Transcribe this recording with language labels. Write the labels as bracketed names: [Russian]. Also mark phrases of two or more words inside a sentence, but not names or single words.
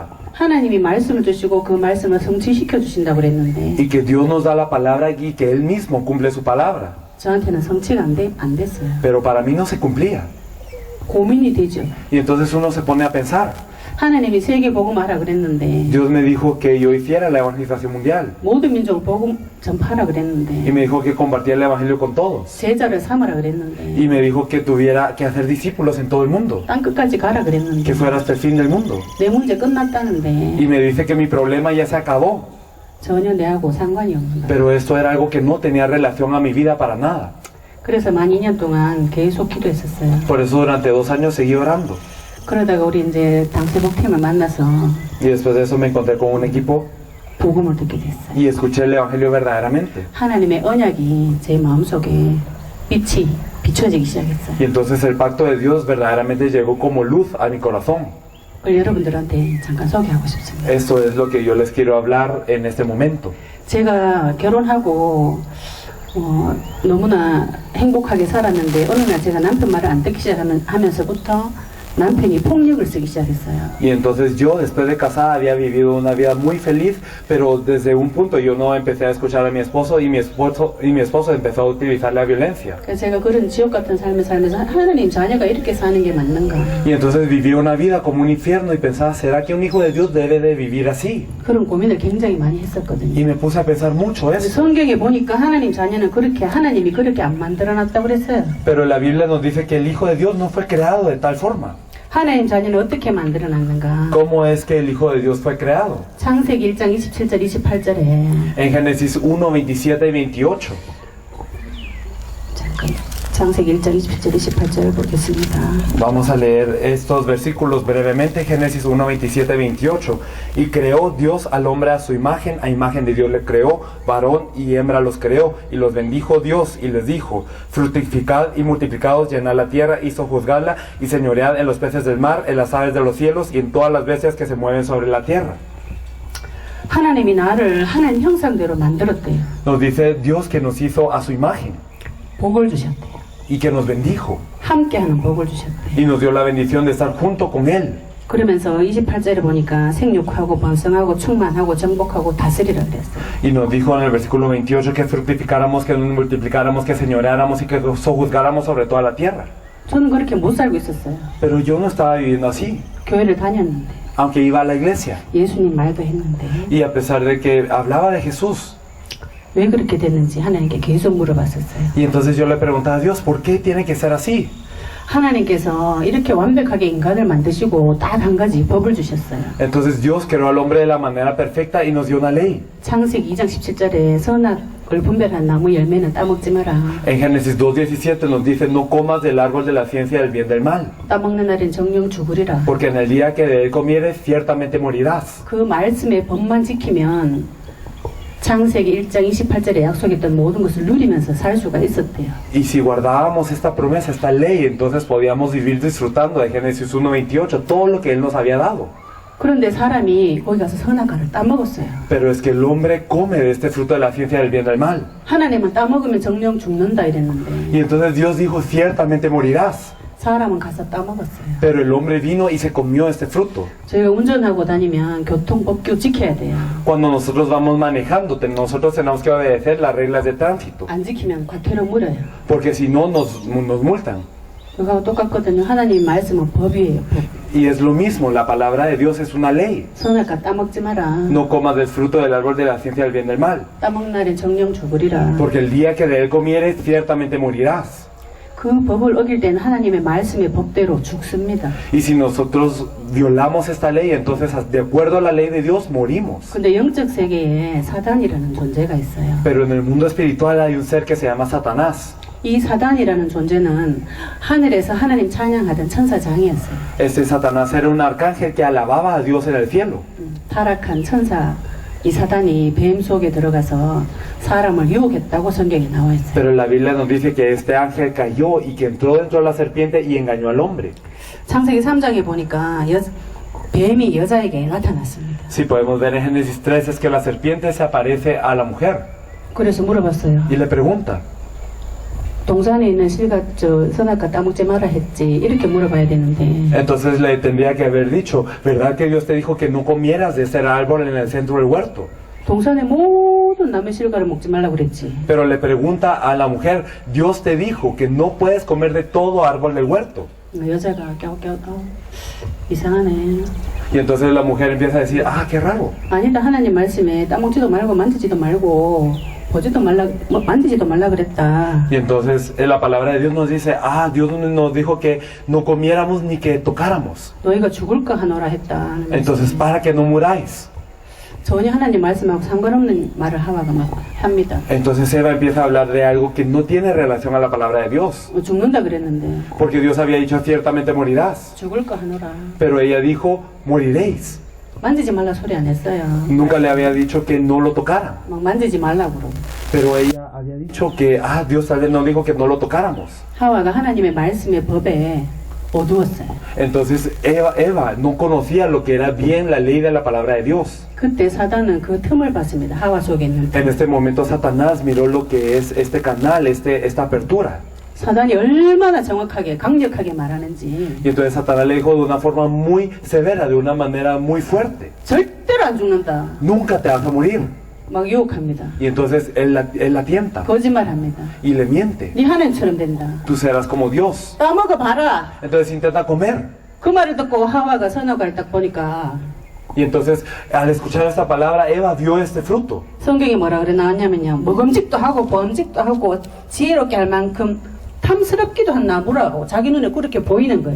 [Korean] 하나님이 말씀을 주시고 그 말씀을 성취시켜 주신다고 그랬는데 [Spanish] Y que Dios nos da la palabra y que Él mismo cumple su palabra. [Korean] 저한테는 성취가 안 됐어요. [Spanish] Pero para mí no se cumplía. [Korean] 고민이 되죠. [Spanish] Y entonces uno se pone a pensar. [Korean] 하나님이 세계 복음하라 그랬는데 [Spanish] Dios me dijo que yo hiciera la evangelización mundial. [Korean] 모든 민족 복음 전파하라 Y 그랬는데 [Spanish] me dijo que compartiera el evangelio con todos. [Korean] 제자를 삼으라 그랬는데 [Spanish] Y me dijo que tuviera que hacer discípulos en todo el mundo. [Korean] 땅 끝까지 가라 그랬는데 [Spanish] Que fuera hasta el fin del mundo. [Korean] 내 문제 끝났다는데 [Spanish] Y me dice que mi problema ya se acabó. [Korean] 전혀 내하고 상관이 없는 거예요. [Spanish] Pero esto era algo que no tenía relación a mi vida para nada. [Korean] 그래서 만 2년 동안 계속 기도했었어요. [Spanish] Por eso durante 2 años seguí orando. [Korean] 그러다가 우리 이제 당세복팀을 만나서 [Spanish] Y después de eso me encontré con un equipo [Korean] 복음을 듣게 됐어요. [Spanish] y escuché el evangelio verdaderamente. [Korean] 하나님의 언약이 제 마음속에 빛이 비춰지기 시작했어요. [Spanish] Y entonces el pacto de Dios verdaderamente llegó como luz a mi corazón. [Korean] 그걸 여러분들한테 잠깐 소개하고 싶습니다. [Spanish] Esto es lo que yo les quiero hablar en este momento. [Korean] 제가 결혼하고 너무나 행복하게 살았는데 어느 날 제가 남편 말을 안 듣기 시작하면서부터 남편이 폭력을 쓰기 시작했어요. [Spanish] Y entonces yo después de casada había vivido una vida muy feliz, pero desde un punto yo no empecé a escuchar a mi esposo y mi esposo empezó a utilizar la violencia. [Korean] 그래서 제가 그런 지옥 같은 삶을 살면서 하나님 자녀가 이렇게 사는 게 맞는가? [Spanish] Y entonces viví una vida como un infierno y pensaba, ¿será que un hijo de Dios debe de vivir así? [Korean] 그런 고민을 굉장히 많이 했었거든요. [Spanish] Y me puse a pensar mucho eso. [Korean] 성경에 보니까 하나님 자녀는 하나님이 그렇게 안 만들어놨다고 그랬어요. [Spanish] Pero la Biblia nos dice que el hijo de Dios no fue creado de tal forma. [Korean] 하나님 자녀는 어떻게 만들어놨는가? [Spanish] ¿Cómo es que el hijo de Dios fue creado? [Korean] 창세기 1장 27절 28절에 [Spanish] En Génesis 1, 27 y 28. [Korean] 잠깐 창세기 1장 27절 28절 보겠습니다. [Spanish] Vamos a leer estos versículos brevemente. Génesis 1, 27 y 28. Y creó Dios al hombre a su imagen, a imagen de Dios le creó, varón y hembra los creó, y los bendijo Dios y les dijo, fructificad y multiplicaos, llenad la tierra y sojuzgadla, y señoread en los peces del mar, en las aves de los cielos, y en todas las bestias que se mueven sobre la tierra. [Korean] 하나님이 나를 하나님 형상대로 만들었대요. [Spanish] Nos dice Dios que nos hizo a su imagen, [Korean] 복을 주셨대요. [Spanish] y que nos bendijo, [Korean] 함께하는 복을 주셨대요. [Spanish] y nos dio la bendición de estar junto con Él. [Korean] 그러면서 28절에 보니까 생육하고 번성하고 충만하고 정복하고 다스리라 그랬어요. [Spanish] Y nos dijo en el versículo 28 que fructificáramos, que nos multiplicáramos, que señoreáramos y que sojuzgáramos sobre toda la tierra. [Korean] 저는 그렇게 못 살고 있었어요. [Spanish] Pero yo no estaba viviendo así, [Korean] 교회를 다녔는데 [Spanish] aunque iba a la iglesia. [Korean] 예수님 말도 했는데 [Spanish] Y a pesar de que hablaba de Jesús. [Korean] 왜 그렇게 됐는지 하나님께 계속 물어봤었어요. [Spanish] Y entonces yo le preguntaba a Dios, ¿por qué tiene que ser así? [Korean] 하나님께서 이렇게 완벽하게 인간을 만드시고 딱 한 가지 법을 주셨어요. [Spanish] Entonces Dios creó al hombre de la manera perfecta y nos dio una ley. [Korean] 창세기 2장 17절에 선악을 분별한 나무 열매는 따먹지 마라. [Spanish] En Génesis 2:17 nos dice, no comas del árbol de la ciencia del bien y del mal, [Korean] 따먹는 날엔 정령 죽으리라. [Spanish] porque en el día que de él comieres ciertamente morirás. [Korean] 그 말씀의 법만 지키면 창세기 1장 28절에 약속했던 모든 것을 누리면서 살 수가 있었대요. [Spanish] Y si guardábamos esta promesa, esta ley, entonces podíamos vivir disfrutando de Génesis 1:28, todo lo que él nos había dado. [Korean] 그런데 사람이 거기 가서 선악과를 따먹었어요. [Spanish] Pero es que el hombre come de este fruto de la ciencia del bien y del mal. [Korean] 하나님은 따먹으면 정령 죽는다 이랬는데 [Spanish] Y entonces Dios dijo, ciertamente morirás. [Korean] 사람은 가서 따먹었어요. [Spanish] Pero el hombre vino y se comió este fruto. [Korean] 저희가 운전하고 다니면 교통법규 지켜야 돼요. [Spanish] Cuando nosotros vamos manejando, nosotros tenemos que obedecer las reglas de tránsito. [Korean] 안 지키면 과태료 물어요. [Spanish] Porque si no, nos multan. [Korean] 그거하고 똑같거든요. 하나님 말씀은 법이에요. 법. [Spanish] Y es lo mismo, la palabra de Dios es una ley. [Korean] 선악과 따먹지 마라. [Spanish] No comas del fruto del árbol de la ciencia del bien y del mal. [Korean] 따먹는 날엔 정령 죽으리라. [Spanish] Porque el día que de él comieres, ciertamente morirás. [Korean] 그 법을 어길 때는 하나님의 말씀의 법대로 죽습니다. [Spanish] Y si nosotros violamos esta ley, entonces de acuerdo a la ley de Dios, morimos. [Korean] 근데 영적 세계에 사단이라는 존재가 있어요. [Spanish] Pero en el mundo espiritual hay un ser que se llama Satanás. [Korean] 이 사단이라는 존재는 하늘에서 하나님 찬양하던 천사장이었어요. [Spanish] Este Satanás era un arcángel que alababa a Dios en el cielo. [Korean] 타락한 천사 이 사단이 뱀 속에 들어가서 사람을 유혹했다고 성경에 나와 있어요. [Spanish] Pero la Biblia nos dice que este ángel cayó y que entró dentro de la serpiente y engañó al hombre. [Korean] 창세기 3장에 보니까 뱀이 여자에게 나타났습니다. [Spanish] Si podemos ver en Génesis 3 es que la serpiente se aparece a la mujer [Korean] 그래서 물어봤어요. [Spanish] y le pregunta. [Korean] 동산에 있는 선악과 따먹지 마라 했지. 이렇게 물어봐야 되는데 [Spanish] Entonces le tendría que haber dicho, ¿verdad que Dios te dijo que no comieras de ese árbol en el centro del huerto? [Korean] 동산의 모든 남의 실과를 먹지 말라고 그랬지. [Spanish] Pero le pregunta a la mujer, Dios te dijo que no puedes comer de todo árbol del huerto. [Korean] 여자가 깨우깨우 이상하네. [Spanish] Y entonces la mujer empieza a decir, ah, qué raro. [Korean] 아니다, 하나님 말씀에 따먹지도 말고 만지지도 말고 보지도 말라, 만지지도 말라 그랬다. [Spanish] Y entonces la palabra de Dios nos dice, ah, Dios nos dijo que no comiéramos ni que tocáramos. [Korean] 너희가 죽을까 하노라 했다. [Spanish] Entonces para que no muráis. [Korean] 전혀 하나님 말씀하고 상관없는 말을 하와가 막 합니다. [Spanish] Entonces Eva empieza a hablar de algo que no tiene relación a la palabra de Dios. [Korean] 죽는다 그랬는데 [Spanish] Porque Dios había dicho, ciertamente morirás. [Korean] 죽을까 하노라. [Spanish] Pero ella dijo, moriréis. [Korean] 만지지 말라 소리 안 했어요. [Spanish] Nunca le había dicho que no lo tocaran. [Korean] 막 만지지 말라고 그러고. [Spanish] Pero ella había dicho que, ah, Dios tal vez nos dijo que no lo tocáramos. [Korean] 하와가 하나님의 말씀의 법에 어두웠어요. [Spanish] Entonces Eva no conocía lo que era bien la ley de la palabra de Dios. [Korean] 그때 사단은 그 틈을 봤습니다. 하와 속에 있는 틈. [Spanish] En este momento Satanás miró lo que es este canal, esta apertura. [Korean] 사단이 얼마나 정확하게 강력하게 말하는지 [Spanish] Y entonces Satanás le dijo de una forma muy severa, de una manera muy fuerte. [Korean] 절대로 안 죽는다. [Spanish] Nunca te vas a morir. [Korean] 막 유혹합니다. [Spanish] Y entonces él la tienta [Korean] 거짓말합니다. [Spanish] y le miente. [Korean] 네 하나님처럼 된다. [Spanish] Tú serás como Dios. [Korean] 따먹어 봐라. [Spanish] Entonces intenta comer. [Korean] 그 말을 듣고 하와가 선악과를 딱 보니까 [Spanish] Y entonces al escuchar esta palabra, Eva vio este fruto. [Korean] 성경에 뭐라 그래 나왔냐면요. 먹음직도 하고 범직도 하고 지혜롭게 할 만큼 탐스럽기도 한 나무라고 자기 눈에 그렇게 보이는 거예요.